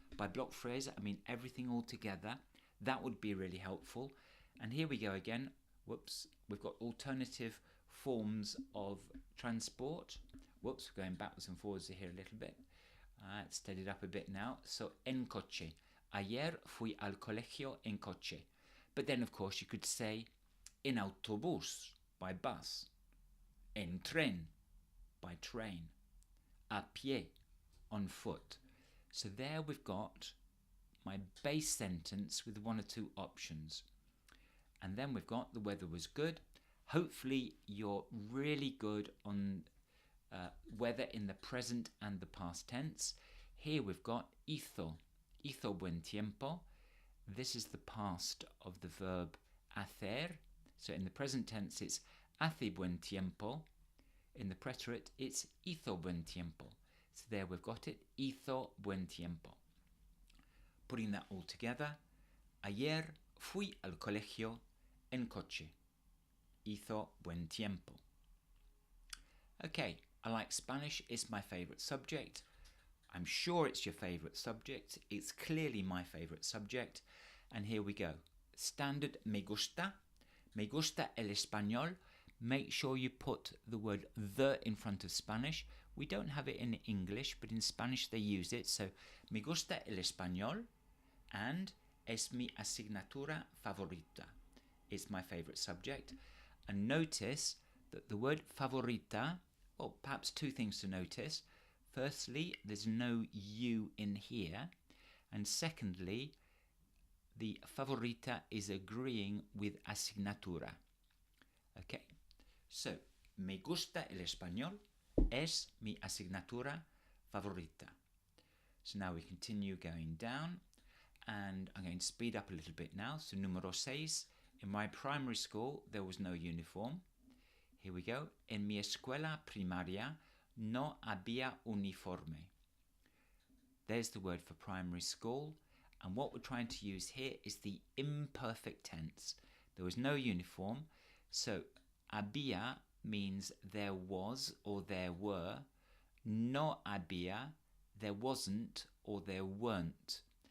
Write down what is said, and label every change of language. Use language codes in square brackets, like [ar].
[en] By block phrase, I mean everything all together. That would be really helpful. And here we go again. Whoops, we've got alternative forms of transport. Whoops, we're going backwards and forwards here a little bit. It's steadied up a bit now. So, en coche. [es] Ayer fui al colegio en coche. [en] But then, of course, you could say en autobús, by bus. En tren, by train. A pie, on foot. So there we've got my base sentence with one or two options. And then we've got the weather was good. Hopefully you're really good on whether in the present and the past tense. Here we've got hizo. [es] Hizo buen tiempo. [en] This is the past of the verb hacer. So in the present tense it's [es] hace buen tiempo. [en] In the preterite it's [es] hizo buen tiempo. [en] So there we've got it, hizo buen tiempo. [es] Putting that all together, ayer fui al colegio en coche. Hizo buen tiempo. [en] Okay, I like Spanish, it's my favourite subject. I'm sure it's your favourite subject. It's clearly my favourite subject. And here we go. [es] Standard me gusta. Me gusta el español. [en] Make sure you put the word the in front of Spanish. We don't have it in English, but in Spanish they use it. [es] So, me gusta el español [en] and [es] es mi asignatura favorita. [en] It's my favourite subject. And notice that the word favorita, well, perhaps two things to notice. Firstly, there's no U in here. And secondly, the favorita is agreeing with asignatura. [es] Okay, so, me gusta el español, es mi asignatura favorita. [en] So now we continue going down, and I'm going to speed up a little bit now. So, número 6, in my primary school, there was no uniform. Here we go. [es] En mi escuela primaria, no había uniforme. [en] There's the word for primary school. And what we're trying to use here is the imperfect tense. There was no uniform. So, había means there was or there were. No había, there wasn't or there weren't.